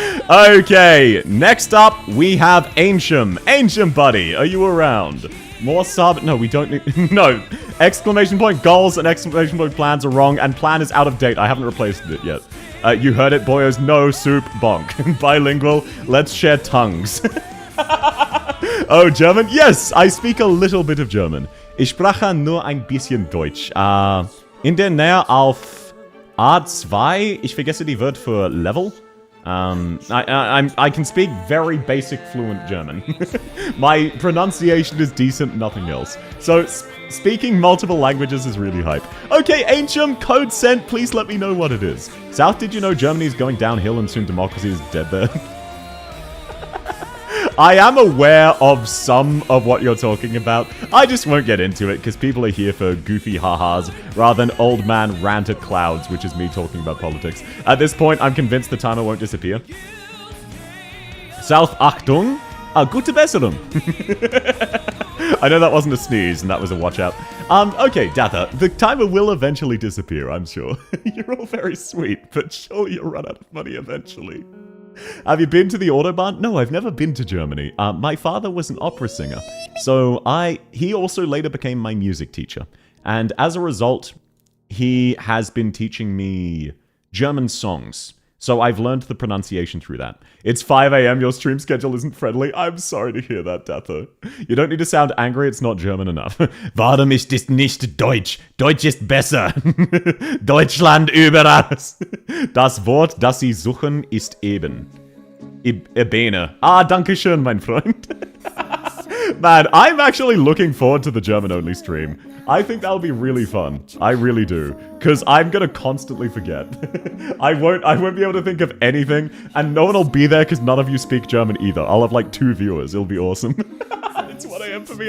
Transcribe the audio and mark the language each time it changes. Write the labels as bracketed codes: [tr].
[en] Okay, next up we have Ancient. Ancient buddy, are you around? More sub. No, we don't need. No. Exclamation point goals and exclamation point plans are wrong, and plan is out of date. I haven't replaced it yet. You heard it, boyos. No soup bonk. Bilingual. Let's share tongues. Oh, German? Yes, I speak a little bit of German. [de] Ich spreche nur ein bisschen Deutsch. In der Nähe auf A2. Ich vergesse die Wort für Level. [en] I can speak very basic fluent German. My pronunciation is decent, nothing else. So, speaking multiple languages is really hype. Okay, Ancient, code sent, please let me know what it is. South, did you know Germany is going downhill and soon democracy is dead there? I am aware of some of what you're talking about. I just won't get into it because people are here for goofy ha-has rather than old man rant at clouds, which is me talking about politics. At this point, I'm convinced the timer won't disappear. [de] South, Achtung, gute Besserung. [en] I know that wasn't a sneeze and that was a watch out. Okay, Datha, the timer will eventually disappear, I'm sure. You're all very sweet, but surely you'll run out of money eventually. Have you been to the Autobahn? No, I've never been to Germany. My father was an opera singer, so he also later became my music teacher. And as a result, he has been teaching me German songs. So I've learned the pronunciation through that. It's 5 a.m., your stream schedule isn't friendly. I'm sorry to hear that, Datha. You don't need to sound angry, it's not German enough. [de] Warum ist es nicht Deutsch? Deutsch ist besser. Deutschland über alles. Das Wort, das Sie suchen, ist eben. Ebene. Danke schön, mein Freund. [en] Man, I'm actually looking forward to the German-only stream. I think that'll be really fun. I really do. Because I'm gonna constantly forget. I won't be able to think of anything, and no one will be there because none of you speak German either. I'll have like 2 viewers. It'll be awesome. It's 1 a.m. for me.